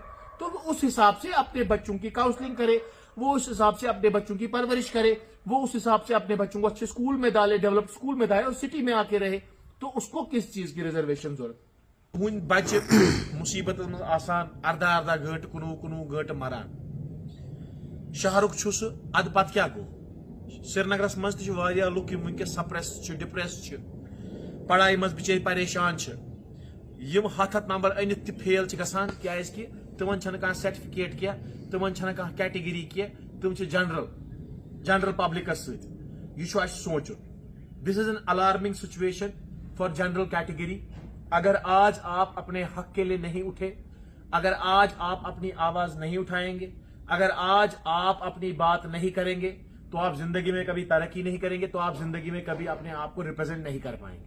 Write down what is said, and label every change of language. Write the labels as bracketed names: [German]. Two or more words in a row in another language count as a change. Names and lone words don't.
[Hindi] तो वो उस हिसाब से अपने बच्चों की काउंसलिंग करे, वो उस हिसाब से अपने बच्चों की परवरिश करे, वो उस हिसाब से अपने बच्चों को अच्छे स्कूल में डाले, डेवलप स्कूल में डाले और सिटी में आके रहे। तो उसको किस चीज की रिजर्वेशन जरूरत? [Kashmiri] तुहंद बच्चे मुसीबत में आसान अर्धा अर्धा गंट, कुनू गंट मरान। शहरुक अद पत क्या गो? श्रीनगरस मज लुक वनकस सप्रेस डिप्रेस, पढ़ाई मज बिचार परेशान, हथ नंबर अनित त फेल गसान कि तिमन कह सर्टिफिकेट क्या, तिमन कह कैटेगरी क्या, तुम जनरल पब्लिकस सह सोचुन। [English] This is an alarming situation for general category. [Hindi] अगर आज आप अपने हक के लिए नहीं उठे, अगर आज आप अपनी आवाज नहीं उठाएंगे, अगर आज आप अपनी बात नहीं करेंगे, तो आप जिंदगी में कभी तरक्की नहीं करेंगे, तो आप जिंदगी में कभी अपने आप को रिप्रेजेंट नहीं कर पाएंगे।